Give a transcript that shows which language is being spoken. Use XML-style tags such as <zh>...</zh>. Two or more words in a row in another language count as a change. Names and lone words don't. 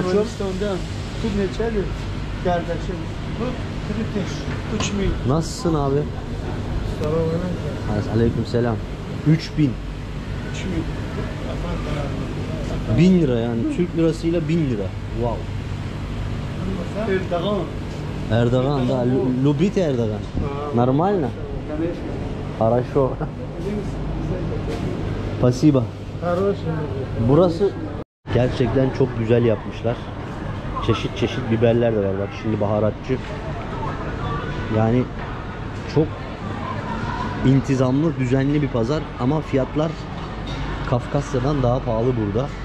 <tr>Ermenistan'dan. Tut neçeli? Kardeşim. Bu British. 3000. Nasılsın abi? Selam. Aleyküm selam. 3000. 3000. 1000 lira yani. Türk lirasıyla 1000 lira. Wow. Erdoğan. Erdoğan da.</tr> <ru>Любите Erdoğan. Нормально? Хорошо. Спасибо.</ru> <tr>Burası gerçekten çok güzel yapmışlar. Çeşit çeşit biberler de var. Bak şimdi baharatçı. Yani çok intizamlı, düzenli bir pazar ama fiyatlar Kafkasya'dan daha pahalı burada.</tr>